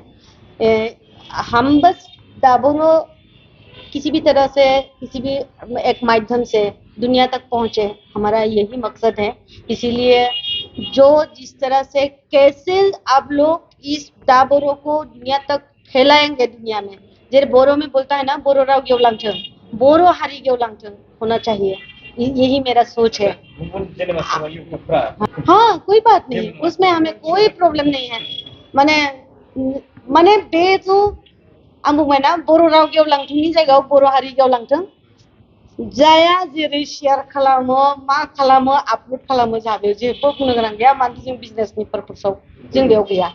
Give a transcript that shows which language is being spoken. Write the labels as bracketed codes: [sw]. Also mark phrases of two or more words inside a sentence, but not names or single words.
[hi] हम बस दाबरो किसी भी तरह से, किसी भी एक माध्यम से दुनिया तक पहुँचे, हमारा यही मकसद है। इसीलिए जो जिस तरह से कैसे आप लोग इस दाबरो को दुनिया तक फैलाएंगे, दुनिया में जैसे बोरो में बोलता है ना, [brx] बोरो राव गेवलांगथों, बोरो हारी गेवलांगथों [hi] होना चाहिए, यही मेरा सोच है। हाँ, कोई बात नहीं, उसमें हमें कोई प्रॉब्लम नहीं है। [brx] माने बे जो आं बुंबाय ना, बर' राव गेवलांथोंनि जायगायाव बर' हारि गेवलांथों, जाया जेरै शेयार खालामो मा खालामो आपल'ड खालामो जोंहा बेयाव जेबो बुंनो गोनां गैया मानोना जों [en] businessनि purposeाव [brx] जों बेयाव गैया